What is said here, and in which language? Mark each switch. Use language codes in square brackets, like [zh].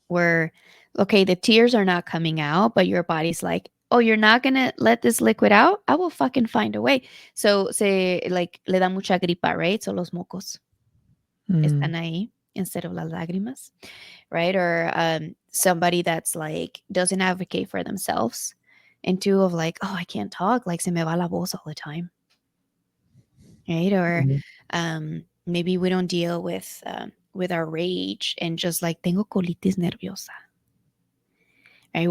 [en] Where, okay, the tears are not coming out, but your body's like, oh, you're not gonna let this liquid out? I will fucking find a way. [es] So se like le da mucha gripa, right? So los mocos mm, están ahí instead of las lágrimas, right? [en] Or somebody that's like doesn't advocate for themselves, and two of like, oh, I can't talk, like se me va la voz all the time, right? Or mhm. maybe we don't deal with our rage and just like tengo colitis nerviosa, right?